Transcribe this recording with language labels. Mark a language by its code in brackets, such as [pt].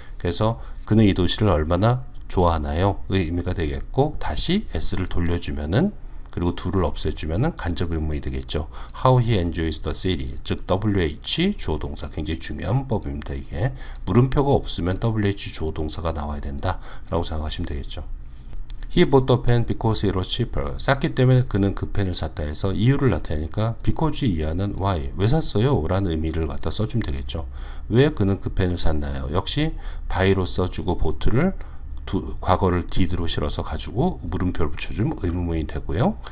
[ko] 그래서 그는 이 도시를 얼마나 좋아하나요? 의 의미가 되겠고 다시 s를 돌려주면은 그리고 do를 없애주면은 간접 의문이 되겠죠. [en] How he enjoys the city. [ko] 즉 WH 주어 동사 굉장히 중요한 법입니다. 이게 물음표가 없으면 WH 주어 동사가 나와야 된다라고 생각하시면 되겠죠. [en] He bought the pen because it was cheaper. [ko] 쌌기 때문에 그는 그 펜을 샀다 해서 이유를 나타내니까 because 이하는 why. 왜 샀어요? 라는 의미를 갖다 써주면 되겠죠. 왜 그는 그 펜을 샀나요? 역시 by로 써주고 bought를 과거를 did로 실어서 가지고 물음표를 붙여주면 의문문이 되고요.